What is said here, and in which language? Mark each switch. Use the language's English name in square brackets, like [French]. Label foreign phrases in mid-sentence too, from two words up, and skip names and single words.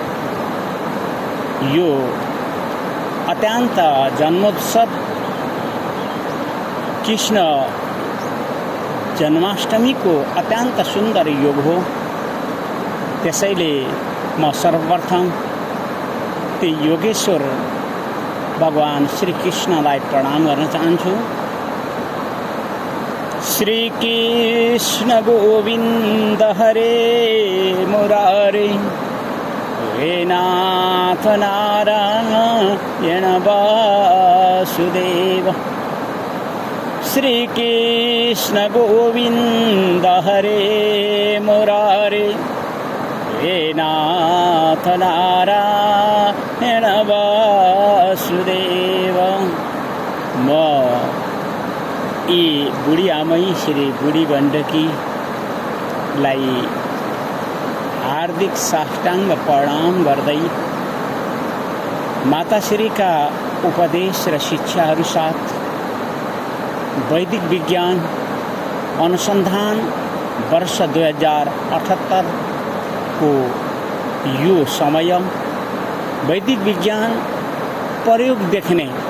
[Nepali] यो अत्यन्त जन्मोत्सव कृष्ण जन्माष्टमी को अत्यन्त सुंदर योग हो। त्यसैले म सर्वप्रथम ती योगेश्वर भगवान श्री कृष्णलाई प्रणाम गर्न चाहन्छु। [Sanskrit] श्री कृष्ण गोविंद हरे मुरारे, हे नाथ नारायण वासुदेव। श्री कृष्ण गोविंद हरे मुरारे, हे नाथ नारायण वासुदेव। [Nepali] म यी बुढी आमै श्री बुढी गण्डकीलाई हार्दिक साष्टाङ्ग प्रणाम गर्दै माताश्रीका उपदेश र शिक्षाहरू साथ वैदिक विज्ञान अनुसन्धान वर्ष 2078 को यो समय वैदिक विज्ञान प्रयोग देख्ने